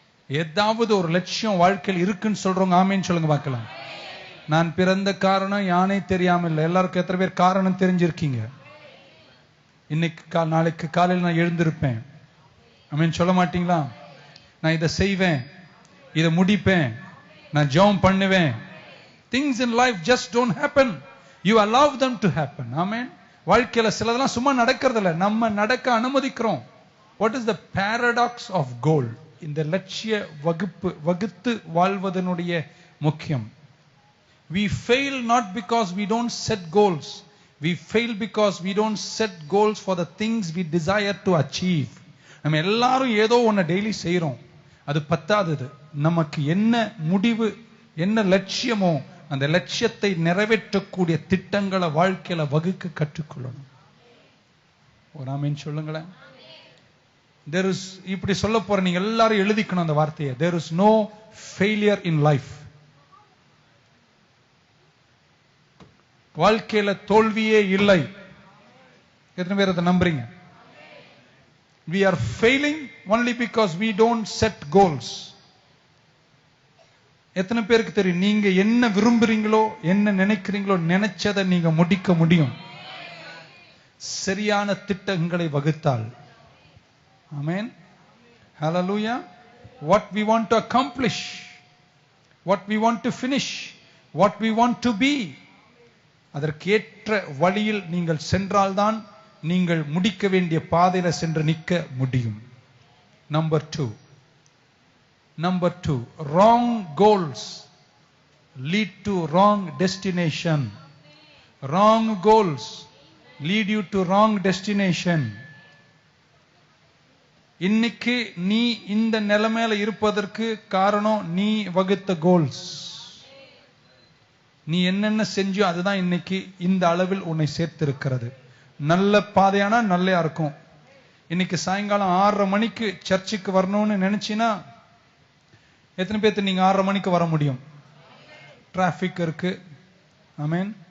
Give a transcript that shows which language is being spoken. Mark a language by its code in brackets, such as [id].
[ta] ஏதாவது ஒரு லட்சியம் வாழ்க்கையில் இருக்குன்னு சொல்றவங்க ஆமென் சொல்லுங்க பார்க்கலாம். நான் பிறந்த காரணம் யானை தெரியாம இல்லை. எல்லாருக்கும் எத்தனை பேர் காரணம் தெரிஞ்சிருக்கீங்க? இன்னைக்கு நாளைக்கு காலையில் நான் எழுந்திருப்பேன், ஆமென் சொல்ல மாட்டீங்களா? நான் இதை செய்வேன், இதை முடிப்பேன், நான் ஜெபம் பண்ணுவேன். [en] Things in life just don't happen. You allow them to happen. Amen. [ta] வாழ்க்கையில சிலதெல்லாம் சும்மா நடக்கிறது இல்லை, நம்ம நடக்க அனுமதிக்கிறோம். [en] What is the paradox of goal? [ta] இந்த லட்சிய வகுத்து வாழ்வதனுடைய முக்கியம். [en] We fail not because we don't set goals. We fail because we don't set goals for the things we desire to achieve. [ta] நம்ம எல்லாரும் ஏதோ ஒன்று டெய்லி செய்யறோம், அது பத்தாதது. நமக்கு என்ன முடிவு, என்ன லட்சியமோ அந்த லட்சியத்தை நிறைவேற்றக்கூடிய திட்டங்களை வாழ்க்கையில வகுக்க கற்றுக்கொள்ளணும். ஒரு ஆமென் சொல்லுங்களேன். [en] There is, [ta] இப்படி சொல்ல போற நீங்க எல்லாரும் எழுதிக்கணும் அந்த வார்த்தையை. [en] There is no failure in life. [ta] வாழ்க்கையில தோல்வியே இல்லை. எத்தனை பேர் அதை நம்புறீங்க? [en] We are failing only because we don't set goals. [ta] எத்தனை பேருக்கு தெரியும் நீங்க என்ன விரும்புறீங்களோ, என்ன நினைக்கிறீங்களோ, நினைச்சதை நீங்க முடிக்க முடியும் சரியான திட்டங்களை வகுத்தால். [en] Amen. Hallelujah. What we want to accomplish, what we want to finish, what we want to be, [ta] அதற்கேற்ற வழியில் நீங்கள் சென்றால்தான் நீங்கள் முடிக்க வேண்டிய பாதையில சென்று நிற்க முடியும். [en] Number 2, wrong goals lead to wrong destination. Wrong goals lead you to wrong destination. [ta] இன்னைக்கு நீ இந்த நிலைமையில இருப்பதற்கு காரணம் நீ வகுத்த கோல்ஸ். நீ என்னென்ன செஞ்சோ அதுதான் இன்னைக்கு இந்த அளவில் உன்னை சேர்த்திருக்கிறது. நல்ல பாதையானா நல்லா இருக்கும். இன்னைக்கு சாயங்காலம் 6:30 மணிக்கு சர்ச்சுக்கு வரணும்னு நினைச்சினா எத்தனை பேர்த்து நீங்க 6:30 மணிக்கு வர முடியும்? டிராபிக் இருக்கு. ஆமென்.